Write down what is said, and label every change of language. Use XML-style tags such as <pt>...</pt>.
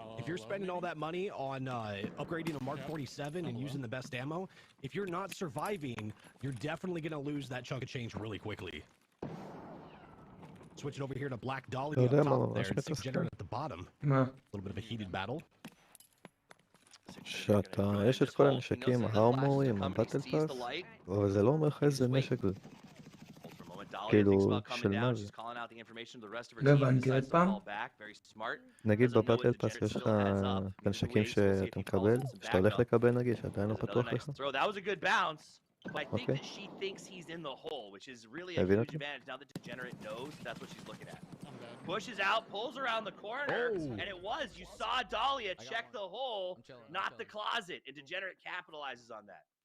<en>If you're spending all that money on upgrading a Mark 47 and using the best ammo, if you're not surviving, you're definitely going to lose that chunk of change really quickly. Switching over here to Black Dolly up top there and Sick Generate at the bottom. A little bit of a heated battle.</en> <he>שאתה, יש את כל הנשקים ההרמורים, הבטל פאס, אבל זה לא אומר לך איזה נשק זה. כאילו, של מה זה? לא הבנתי עוד פעם. נגיד בבטל פאס יש לך נשקים שאתה מקבל, שאתה הולך לקבל נגיד, שעדיין לא פתוח לך.</he> <en>But I think that she thinks he's in the hole, which is really a huge advantage now that Degenerate knows that's what she's looking at. Pushes out, pulls around the corner, and it was. You saw Dahlia check the hole, not the closet, and Degenerate capitalizes on that.</en>